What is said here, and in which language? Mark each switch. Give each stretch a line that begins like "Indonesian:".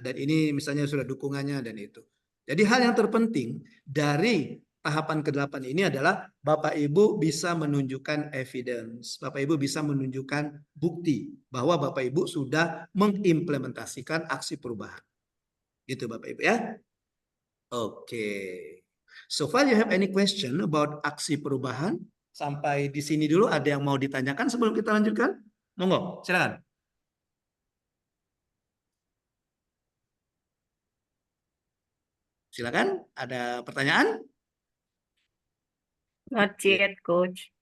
Indonesian: Dan ini misalnya sudah dukungannya dan itu. Jadi hal yang terpenting dari tahapan ke-8 ini adalah Bapak Ibu bisa menunjukkan evidence. Bapak Ibu bisa menunjukkan bukti bahwa Bapak Ibu sudah mengimplementasikan aksi perubahan. Gitu Bapak Ibu ya. Oke.
English: So far you have any question about
Indonesian: aksi perubahan? Sampai di sini dulu ada yang mau ditanyakan sebelum kita lanjutkan? Monggo, silakan. Silakan, ada pertanyaan?
English: Not yet, Coach.